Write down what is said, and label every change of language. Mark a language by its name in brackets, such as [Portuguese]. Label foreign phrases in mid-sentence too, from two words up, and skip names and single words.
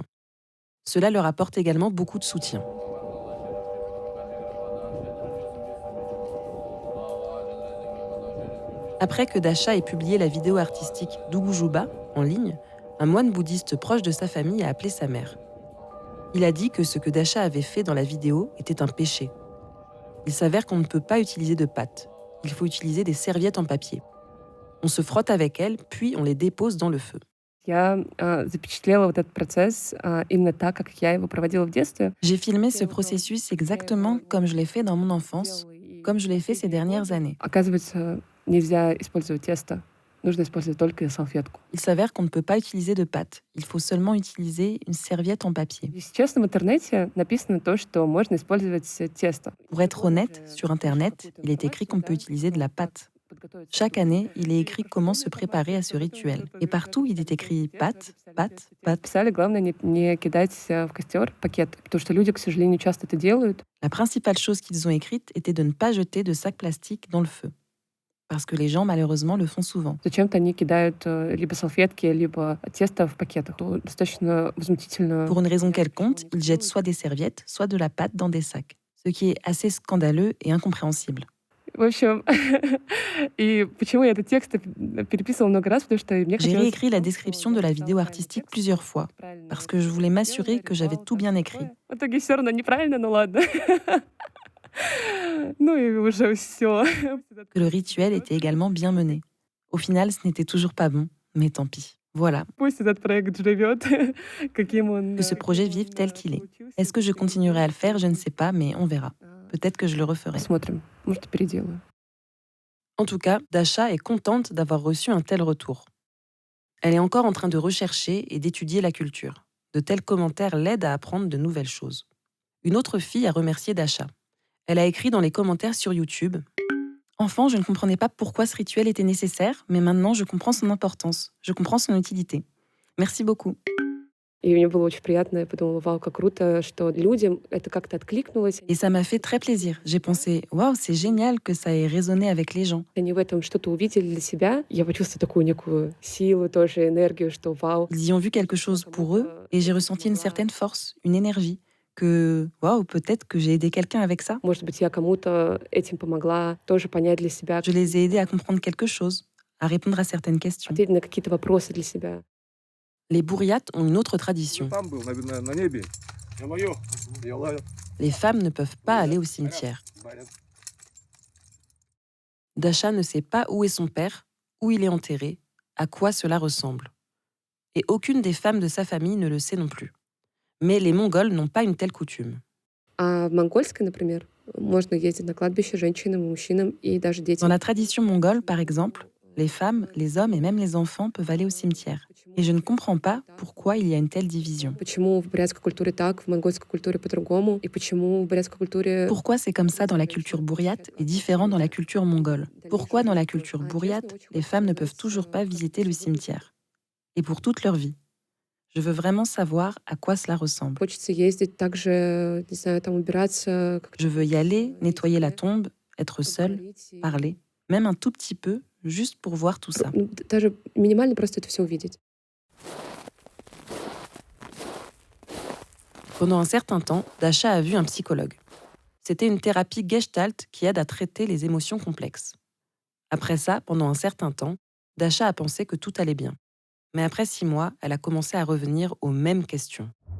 [French] Cela leur apporte également beaucoup de soutien. Après que Dasha ait publié la vidéo artistique d'Ugujuba en ligne, un moine bouddhiste proche de sa famille a appelé sa mère. Il a dit que ce que Dasha avait fait dans la vidéo était un péché. Il s'avère qu'on ne peut pas utiliser de pâte. Il faut utiliser des serviettes en papier. On se frotte avec elles, puis on les dépose dans le feu. [Russian] Я запечатлела вот этот процесс именно так, как я его проводила в детстве. [French] J'ai filmé ce processus exactement comme je l'ai fait dans mon enfance, comme je l'ai fait ces dernières années. [Russian] Оказывается, нельзя использовать тесто. Нужно использовать только салфетку. [French] Il s'avère qu'on ne peut pas utiliser de pâte. Il faut seulement utiliser une serviette en papier. Если честно, в интернете написано то, что можно использовать тесто. Pour être honnête, sur Internet, il est écrit qu'on peut utiliser de la pâte. Chaque année, il est écrit comment se préparer à ce rituel. Et partout, il est écrit pâte, pâte, pâte. [Russian] Писали, главное не кидать в костер пакет, потому что люди, к сожалению, часто это делают. [French] La principale chose qu'ils ont écrite était de ne pas jeter de sacs plastiques dans le feu. Parce que les gens, malheureusement, le font souvent. [Russian] Зачем-то они кидают либо салфетки, либо тесто в пакетах. То достаточно возмутительно. [French] Pour une raison quelconque, ils jettent soit des serviettes, soit de la pâte dans des sacs. Ce qui est assez scandaleux et incompréhensible. [Russian] В общем, и почему я этот текст переписывала много раз, потому что мне [French] J'ai [Russian] хотелось... [French] réécrit la description de la vidéo artistique plusieurs fois, parce que je voulais m'assurer que j'avais tout bien écrit. [Russian] В итоге все равно неправильно, ну ладно. Ну и уже все. [French] Que le rituel était également bien mené. Au final, ce n'était toujours pas bon, mais tant pis. Voilà, [Russian] Пусть этот проект живет, каким он... [French] que ce projet vive tel qu'il est. Est-ce que je continuerai à le faire? Je ne sais pas, mais on verra. Peut-être que je le referai. [Russian] Посмотрим, может, переделаю. [French] En tout cas, Dasha est contente d'avoir reçu un tel retour. Elle est encore en train de rechercher et d'étudier la culture. De tels commentaires l'aident à apprendre de nouvelles choses. Une autre fille a remercié Dasha. Elle a écrit dans les commentaires sur YouTube « Enfant, je ne comprenais pas pourquoi ce rituel était nécessaire, mais maintenant je comprends son importance. Je comprends son utilité. Merci beaucoup. » [Russian] И мне было очень приятно. Я подумала, вау, как круто, что людям это как-то откликнулось. [French] Et ça m'a fait très plaisir. J'ai pensé « Waouh, c'est génial que ça ait résonné avec les gens. » [Russian] Они в этом что-то увидели для себя. Я почувствовала такую некую силу, тоже энергию, что вау. [French] Ils y ont vu quelque chose pour eux et j'ai ressenti une certaine force, une énergie. Que, waouh, peut-être que j'ai aidé quelqu'un avec ça. [Russian] Может быть, я кому-то этим помогла тоже понять для себя, [French] Je les ai aidés à comprendre quelque chose, à répondre à certaines questions. [Russian] ответить на какие-то вопросы для себя. [French] Les bourriates ont une autre tradition. Les femmes ne peuvent pas aller au cimetière. Dasha ne sait pas où est son père, où il est enterré, à quoi cela ressemble. Et aucune des femmes de sa famille ne le sait non plus. Mais les Mongols n'ont pas une telle coutume. [Russian] А в монгольской, например, можно ездить на кладбище женщинам, мужчинам и даже детям. [French] Dans la tradition mongole, par exemple, les femmes, les hommes et même les enfants peuvent aller au cimetière. Et je ne comprends pas pourquoi il y a une telle division. [Russian] Почему в бурятской культуре так, в монгольской культуре по-другому, и почему в бурятской культуре... [French] Pourquoi c'est comme ça dans la culture bourriate et différent dans la culture mongole? Pourquoi dans la culture bourriate, les femmes ne peuvent toujours pas visiter le cimetière? Et pour toute leur vie. Je veux vraiment savoir à quoi cela ressemble. [Russian] Хочется ездить также, не знаю, там убираться, как [French] Je veux y aller, nettoyer la tombe, être seule, [Russian] поговорить и- [French] parler, même un tout petit peu, juste pour voir tout ça. [Russian] Ну, даже минимально просто это все увидеть. [French] Pendant un certain temps, Dasha a vu un psychologue. C'était une thérapie gestalt qui aide à traiter les émotions complexes. Après ça, pendant un certain temps, Dasha a pensé que tout allait bien. Mais après 6 mois, elle a commencé à revenir aux mêmes questions.